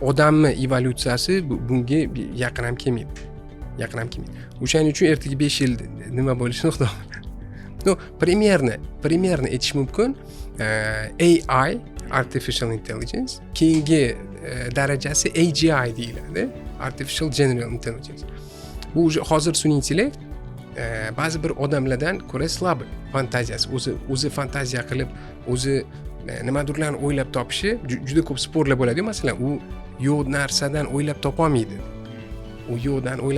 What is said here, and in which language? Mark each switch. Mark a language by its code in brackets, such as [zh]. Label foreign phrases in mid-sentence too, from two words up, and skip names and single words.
[uz] Odamning evolyutsiyasi bunga yaqin ham kelmaydi. O'shaning uchun ertaga 5 yil nima bo'lishini xudo biladi. No, primerni aytish mumkin. AI, [en] artificial intelligence, [uz] keyingi darajasi AGI deyiladi, [en] artificial general intelligence. [uz] Bu hozir sun'iy intellekt ba'zi bir odamlardan ko'ra slab fantaziyasi, o'zi fantaziya qilib, o'zi nimadirlarni o'ylab topishi juda ko'p sporlar bo'ladi. Masalan, u yo'q narsadan o'ylab topa olmaydi. U yo'qdan o'ylab